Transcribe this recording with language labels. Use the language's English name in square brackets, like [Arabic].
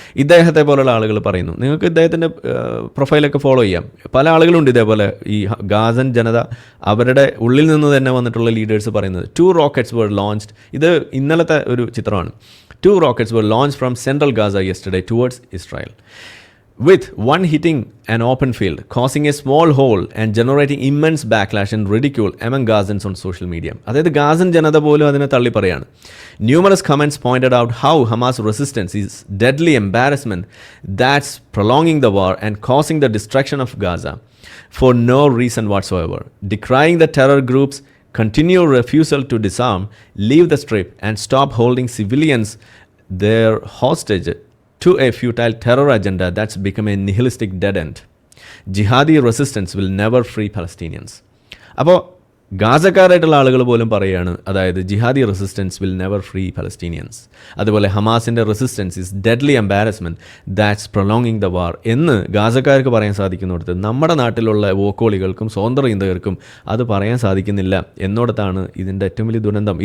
[Malayalam] ഇദ്ദേഹത്തെ പോലുള്ള ആളുകൾ പറയുന്നു. നിങ്ങൾക്ക് ഇദ്ദേഹത്തിൻ്റെ പ്രൊഫൈലൊക്കെ ഫോളോ ചെയ്യാം. പല ആളുകളുണ്ട് ഇതേപോലെ ഈ ഗാസൻ ജനത അവരുടെ ഉള്ളിൽ നിന്ന് തന്നെ വന്നിട്ടുള്ള ലീഡേഴ്സ് പറയുന്നത് [English] 2 rockets were launched. [Malayalam] ഇത് ഇന്നലത്തെ ഒരു ചിത്രമാണ്. [English] 2 rockets were launched from central Gaza yesterday towards Israel, with one hitting an open field, causing a small hole and generating immense backlash and ridicule among Gazans on social media. [Malayalam] അതായത് Ghassan ജനത പോലും അതിനെ തള്ളി പറയാണ്. [English] Numerous comments pointed out how Hamas resistance is deadly embarrassment that's prolonging the war and causing the destruction of Gaza for no reason whatsoever. Decrying the terror groups' continued refusal to disarm, leave the strip and stop holding civilians their hostage to a futile terror agenda that's become a nihilistic dead end. Jihadi resistance will never free Palestinians. [Malayalam] അപ്പോൾ ഗാസക്കാരായിട്ടുള്ള ആളുകൾ പോലും പറയുകയാണ്, അതായത് [English] Jihadi resistance will never free Palestinians. [Malayalam] അതുപോലെ ഹമാസിൻ്റെ [English] resistance is deadly embarrassment that's prolonging the war [Malayalam] എന്ന് ഗാസക്കാർക്ക് പറയാൻ സാധിക്കുന്നിടത്ത് നമ്മുടെ നാട്ടിലുള്ള വോക്കോളികൾക്കും സ്വതന്ത്ര ചിന്തകർക്കും അത് പറയാൻ സാധിക്കുന്നില്ല എന്നിടത്താണ് ഇതിൻ്റെ ഏറ്റവും വലിയ ദുരന്തം.